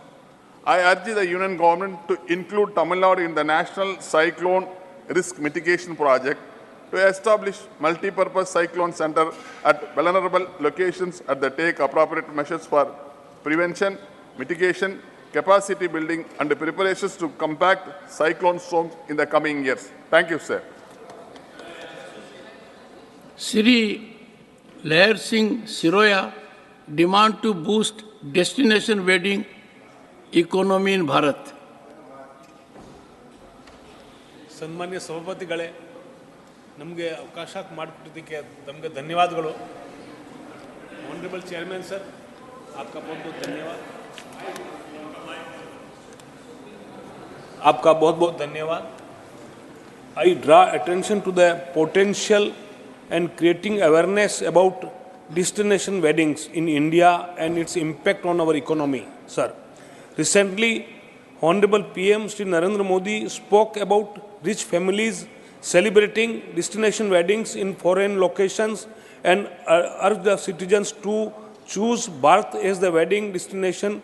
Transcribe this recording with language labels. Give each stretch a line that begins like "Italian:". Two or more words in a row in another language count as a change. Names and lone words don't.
English: I urge the Union Government to include Tamil Nadu in the National Cyclone Risk Mitigation Project to establish multi-purpose cyclone center at vulnerable locations and take appropriate measures for prevention, mitigation, capacity building and preparations to compact cyclone storms in the coming years. Thank you, sir. Sri Lair Singh Siroya demand to boost destination wedding economy in Bharat.
Kannada: ಸನ್ಮಾನ್ಯ ಸಭಾಪತಿಗಳೇ, ನಮಗೆ ಅವಕಾಶ ಮಾಡಿಕೊಟ್ಟಿದ್ದಕ್ಕೆ ತಮಗೆ ಧನ್ಯವಾದಗಳು.
English: Honorable Chairman sir,
Hindi: आपका बहुत-बहुत धन्यवाद. आपका बहुत-बहुत धन्यवाद.
English: I draw attention to the potential and creating awareness about destination weddings in India and its impact on our economy, sir. Recently, Honorable PM Shri Narendra Modi spoke about rich families celebrating destination weddings in foreign locations and urged the citizens to choose Bharat as the wedding destination.